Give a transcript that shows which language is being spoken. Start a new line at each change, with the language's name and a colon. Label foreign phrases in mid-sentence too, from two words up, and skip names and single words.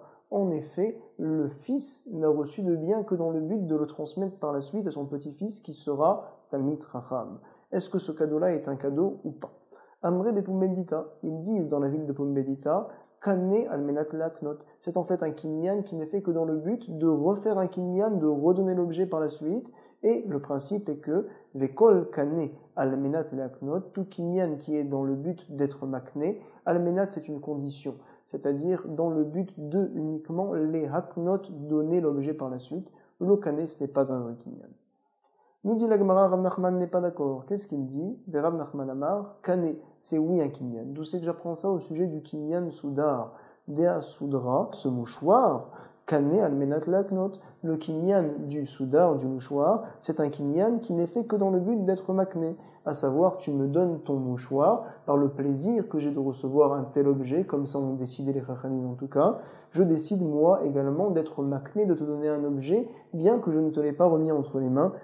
French: En effet, le fils n'a reçu de bien que dans le but de le transmettre par la suite à son petit-fils qui sera
Hebrew: תלמיד חכם.
French: Est-ce que ce cadeau-là est un cadeau ou pas? Amre de Pumbedita, ils disent dans la ville de Pumbedita,
Hebrew: קנה על מנת להקנות.
French: C'est en fait un kinyan qui n'est fait que dans le but de refaire un kinyan, de redonner l'objet par la suite. Et le principe est que
Hebrew: וכל קנה על מנת להקנות,
French: tout kinyan qui est dans le but d'être makné, almenat c'est une condition, c'est-à-dire dans le but de uniquement les haknot donner l'objet par la suite. Le kane ce n'est pas un vrai kinyan. Nous dit la Gemara, Rav Nachman n'est pas d'accord. Qu'est-ce qu'il dit?
Hebrew: רב נחמן אמר,
French: Kane, c'est oui un kinyan. D'où c'est que j'apprends ça au sujet du kinyan soudar? Dea soudra, ce mouchoir,
Hebrew: קנה על מנת להקנות.
French: Le kinyan du soudar, du mouchoir, c'est un kinyan qui n'est fait que dans le but d'être makné. À savoir, tu me donnes ton mouchoir par le plaisir que j'ai de recevoir un tel objet, comme ça ont décidé les chachamim en tout cas. Je décide moi également d'être makné, de te donner un objet, bien que je ne te l'ai pas remis entre les mains.